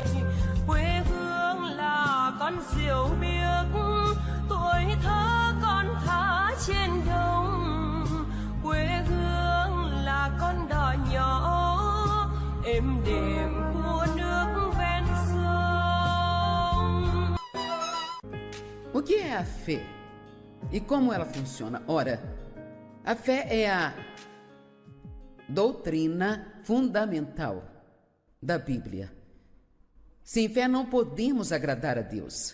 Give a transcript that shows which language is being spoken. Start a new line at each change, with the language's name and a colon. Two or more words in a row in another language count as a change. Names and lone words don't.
Vietnamese: Quê hương là con diều biếc, tuổi thơ con thả trên đồng. Quê hương là con đò nhỏ êm đềm của nước ven sông.
Portuguese: O que é a fé? E como ela funciona? Ora, a fé é a doutrina fundamental da Bíblia. Sem fé não podemos agradar a Deus.